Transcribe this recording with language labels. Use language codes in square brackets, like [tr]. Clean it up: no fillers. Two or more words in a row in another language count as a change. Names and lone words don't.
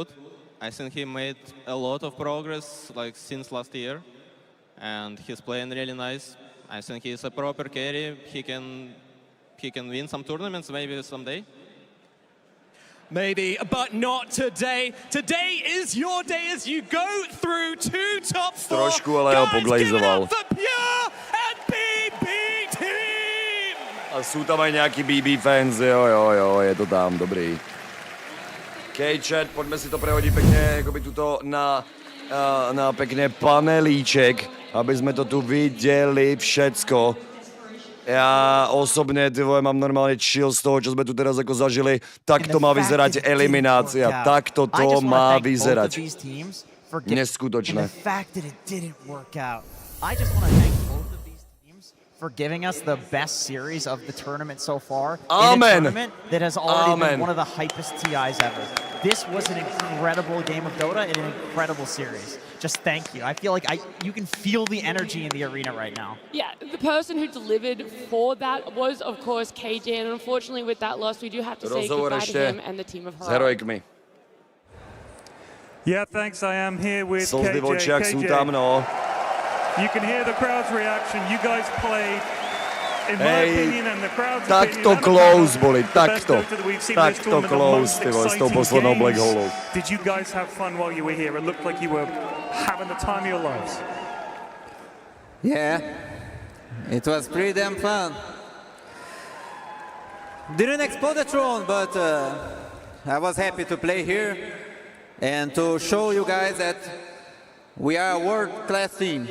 [en] I think he made a lot of progress like since last year, and he's playing really nice. I think he's a proper carry. He can win some tournaments maybe someday. Maybe, but not today. Today is your day as you go through two top four. [cs] Trošku, ale ho poglejzoval. A jsou tam aj nějaký BB fans, jo, je to tam, dobrý. K-chat, pojďme si to prehodit pěkně, jakoby tuto na pěkně panelíček, aby jsme to tu viděli všecko. Já osobně, ty vole, mám normálně chill z toho, čo sme tu teraz jako zažili. [sk] Tak to má vyzerať eliminácia. Tak to má vyzerať. Neskutočné. [en] For giving us the best series of the tournament so far. Amen. In a tournament that has already been one of the hypest TIs ever. This was an incredible game of Dota and an incredible series. Just thank you. I feel like you can feel the energy in the arena right now. Yeah, the person who delivered for that was, of course, KJ, and unfortunately with that loss, we do have to say goodbye to him and the team of Heroic. Yeah, thanks. I am here with [sk] Slzy v [en] KJ. [sk] očiach sú tam, no. [en] You can hear the crowd's reaction. You guys played, in my opinion, and the crowd's opinion. [sk] Takto close boli, takto close, ty vole, s tou poslednou black holou. [en] Did you guys have fun while you were here? It looked like you were having the time of your lives. Yeah, it was pretty damn fun. Didn't explode the throne, but I was happy to play here and to show you guys that we are a world-class team.